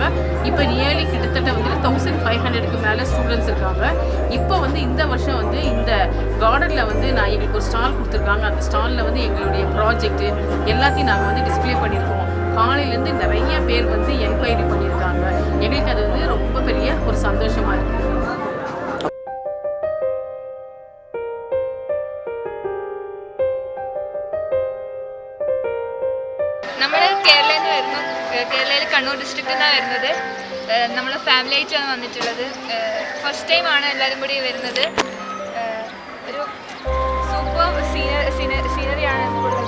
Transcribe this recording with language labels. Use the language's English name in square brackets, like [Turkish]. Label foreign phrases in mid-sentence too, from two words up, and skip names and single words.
[Tamil] இப்போ நியர்லி கிட்டத்தட்ட வந்துட்டு 1500க்கு மேலே ஸ்டூடெண்ட்ஸ் இருக்காங்க. இப்போ வந்து இந்த வருஷம் வந்து இந்த கார்டனில் வந்து எங்களுக்கு ஒரு ஸ்டால் கொடுத்துருக்காங்க. அந்த ஸ்டாலில் வந்து எங்களுடைய ப்ராஜெக்ட்டு எல்லாத்தையும் நாங்கள் வந்து டிஸ்பிளே பண்ணியிருக்கோம். காலையிலேருந்து நிறைய பேர் வந்து என்கொயரி பண்ணியிருக்காங்க. எங்களுக்கு அது வந்து ரொம்ப பெரிய ஒரு சந்தோஷமாக இருக்குது. [Malayalam] നമ്മൾ കേരളയിൽ കണ്ണൂർ ഡിസ്ട്രിക്റ്റിൽ നിന്നാണ് വരുന്നത്. നമ്മൾ ഫാമിലി ആയിട്ടാണ് വന്നിട്ടുള്ളത്. ഫസ്റ്റ് ടൈമാണ് എല്ലാവരും കൂടി വരുന്നത്. ഒരു സൂപ്പർ സീനറിയാണ് ഉള്ളത്.